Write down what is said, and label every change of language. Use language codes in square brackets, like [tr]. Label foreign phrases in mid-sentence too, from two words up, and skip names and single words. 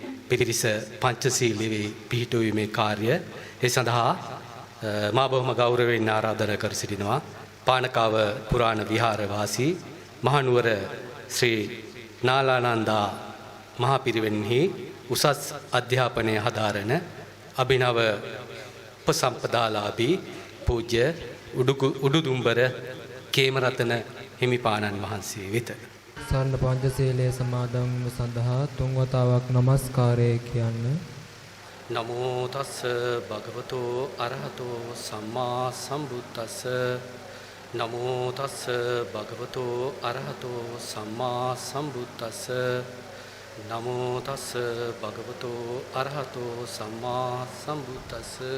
[si] පිරිස පංචශීලයේ පිහිටුවීමේ කාර්ය ඒ සඳහා මා බොහොම ගෞරවයෙන් ආරාධනා කර සිටිනවා පානකාව පුරාණ විහාරවාසී මහනුවර ශ්‍රී නාලානන්දා මහපිරිවෙන්හි උසස් අධ්‍යාපනය හදාරන අභිනව උපසම්පදාලාභී පූජ්‍ය උඩුදුම්බර කේමරතන හිමිපාණන් වහන්සේ වෙත සරණ පංචශීලයේ සමාදන් වීම සඳහා තුන් වතාවක් নমස්කාරය කියන්න. [pi] නමෝ තස්ස භගවතෝ අරහතෝ සම්මා සම්බුද්දස්ස නමෝ තස්ස භගවතෝ අරහතෝ සම්මා සම්බුද්දස්ස නමෝ තස්ස භගවතෝ අරහතෝ සම්මා සම්බුද්දස්ස